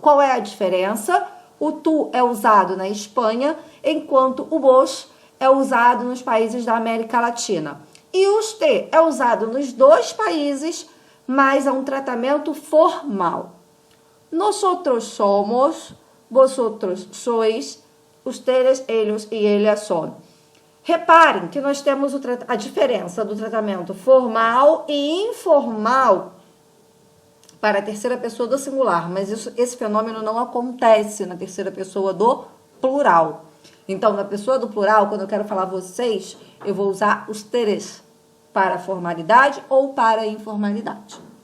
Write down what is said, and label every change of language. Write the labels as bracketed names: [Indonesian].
[Portuguese] Qual é a diferença? O tu é usado na Espanha, enquanto o vos é usado nos países da América Latina. E o usted é usado nos 2 países, mas é um tratamento formal. [Spanish] Nosotros somos, vosotros sois, ustedes, ellos e ellas son. [Portuguese] Reparem que nós temos a diferença do tratamento formal e informal para a terceira pessoa do singular, mas esse fenômeno não acontece na terceira pessoa do plural. Então, na pessoa do plural, quando eu quero falar vocês, eu vou usar ustedes para a formalidade ou para a informalidade.